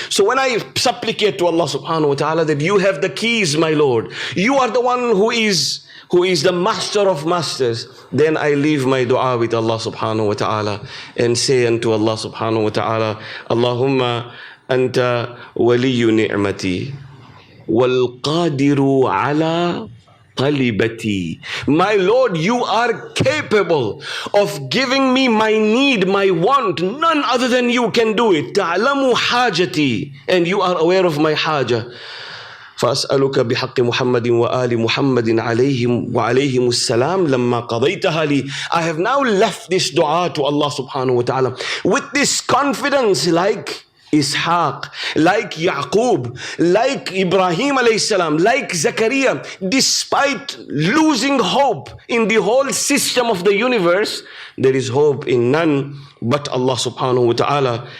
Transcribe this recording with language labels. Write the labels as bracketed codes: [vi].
[en] So when I supplicate to Allah subhanahu wa ta'ala that you have the keys, my Lord, you are the one who is the master of masters, then I leave my dua with Allah subhanahu wa ta'ala and say unto Allah subhanahu wa ta'ala, [ar] Allahumma anta waliyu ni'mati wal qadiru ala talibati. [en] My Lord, you are capable of giving me my need, my want. None other than you can do it. [ar] Ta'lamu hajati, [en] and you are aware of my haja. [ar] فأسألك بحق محمد وآل محمد عليهم وعليهم السلام لما قضيتها لي. [en] I have now left this dua to Allah subhanahu wa ta'ala with this confidence, like Ishaq, like Yaqub, like Ibrahim alayhi salam, like Zakaria. Despite losing hope in the whole system of the universe, there is hope in none but Allah subhanahu wa ta'ala.